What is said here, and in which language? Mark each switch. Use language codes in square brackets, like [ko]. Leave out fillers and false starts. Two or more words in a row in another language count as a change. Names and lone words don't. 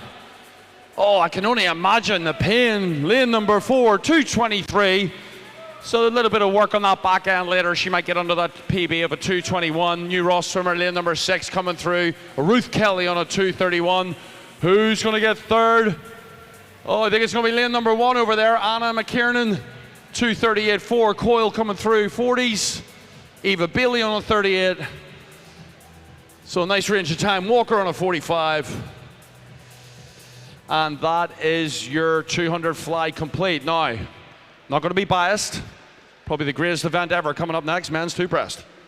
[en] Oh, I can only imagine the pain. Lane number 4, 2:23. So a little bit of work on that back end later. She might get under that PB of a 2:21. New Ross swimmer, lane number 6 coming through. Ruth Kelly on a 2:31. Who's going to get third? Oh, I think it's going to be lane number 1 over there. Anna McKiernan, 2:38.4. Coyle coming through, 40s. Eva Bailey on a 38. So a nice range of time. Walker on a 45. And that is your 200 fly complete. Now, not going to be biased. Probably the greatest event ever coming up next, men's 2 breast.